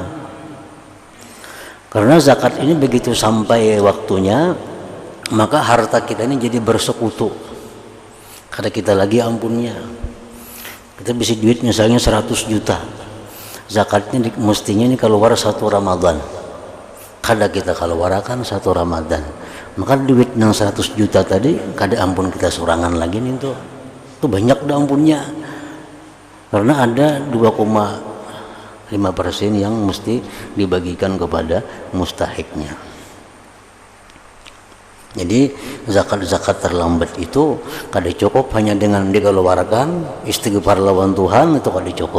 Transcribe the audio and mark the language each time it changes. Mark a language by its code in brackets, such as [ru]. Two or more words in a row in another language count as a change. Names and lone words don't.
[id] Karena zakat ini begitu sampai waktunya, maka harta kita ini jadi bersekutu. Karena kita lagi ampunnya. Kita bisa duit misalnya 100 juta. Zakatnya mestinya ini keluar 1 Ramadan. [bjn] Kada kita keluarkan 1 Ramadan. Maka duit yang 100 juta tadi kada ampun kita surangan lagi nih tuh. Itu banyak dah ampunnya. [id] Karena ada 2,5% yang mesti dibagikan kepada mustahiknya. [bjn] Jadi zakat terlambat itu kada cukup hanya dengan dikeluarkan istighfar lawan Tuhan, itu kada cukup.